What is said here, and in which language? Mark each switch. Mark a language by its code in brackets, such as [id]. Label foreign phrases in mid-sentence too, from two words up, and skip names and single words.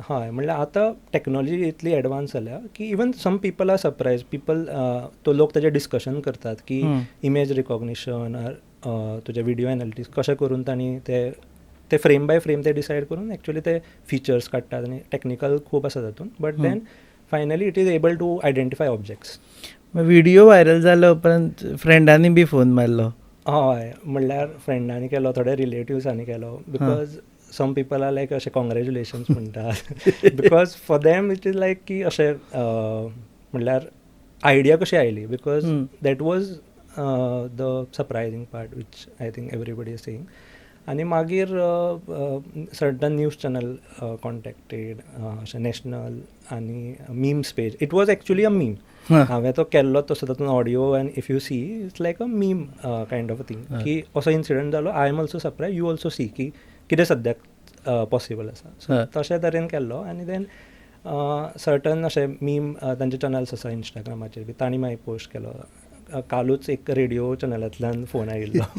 [kok] हय, म्हणल्यार आतां टॅक्नॉलॉजी इतली एडवान्स जाल्या की [en] even some people are surprise. [kok] पीपल तो लोक ताजें डिस्कशन करतात की [en] image recognition [kok] तुजे [en] video analytics [kok] कशें करून तांणी ते [en] frame by frame [kok] ते डिसायड करून एक्चुअली ते फिचर्स काडटात आनी टॅक्निकल खूब आसा तातूंत. [en] But then finally it is able to identify objects. [kok] व्हिडिओ व्हायरल जालो उपरांत फ्रेंडांनी बी फोन मारलो? हय, म्हणल्यार फ्रेंडांनी केलो, थोडे रिलेटिव्सांनी केलो. [en] because some people are like [kok] अशें कॉंग्रॅच्युलेशन्स म्हणटात. [en] because for them it is like [kok] की अशें म्हणल्यार आयडिया कशी आयली. [en] because that was the surprising part which I think everybody is saying. [kok] आनी मागीर [en] certain news channel contacted, [kok] अशें नॅशनल आनी [en] memes page. It was actually a meme. [kok] हांवें तो केल्लो तसो तातूंत [en] audio and if you see it's like a meme kind of a thing [kok] की असो इन्सिडंट जालो. [en] I am also surprise, you also see [kok] की कितें सद्याक पॉसिबल आसा. सो तशें तरेन केल्लो. आनी [en] then certain [kok] अशें मीम तांचे चॅनल्स आसा इंस्टाग्रामाचेर बी, तांणी मागीर पोस्ट केलो. कालूच एक रेडिओ चॅनलांतल्यान फोन आयिल्लो.